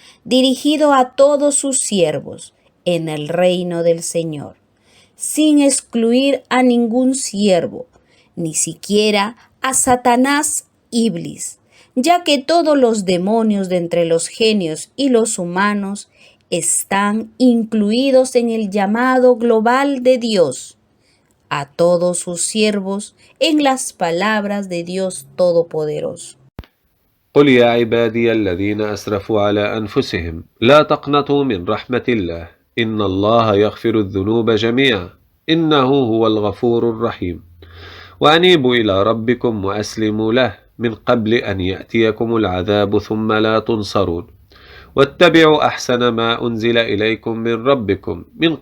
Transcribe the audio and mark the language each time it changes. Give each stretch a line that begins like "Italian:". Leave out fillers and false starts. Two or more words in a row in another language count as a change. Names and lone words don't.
Spanish: dirigido a todos sus siervos en el reino del Señor, sin excluir a ningún siervo, ni siquiera a Satanás Iblis, ya que todos los demonios de entre los genios y los humanos están incluidos en el llamado global de Dios a todos sus siervos en las palabras de Dios Todopoderoso.
Arabic: قل يا عبادي الذين أسرفوا على أنفسهم لا تقنطوا من رحمة الله إن الله يغفر الذنوب جميعا إنه هو الغفور الرحيم وأنيبوا إلى ربكم وأسلموا له من قبل أن يأتيكم العذاب ثم لا تنصرون واتبعوا أحسن ما أنزل إليكم من ربكم من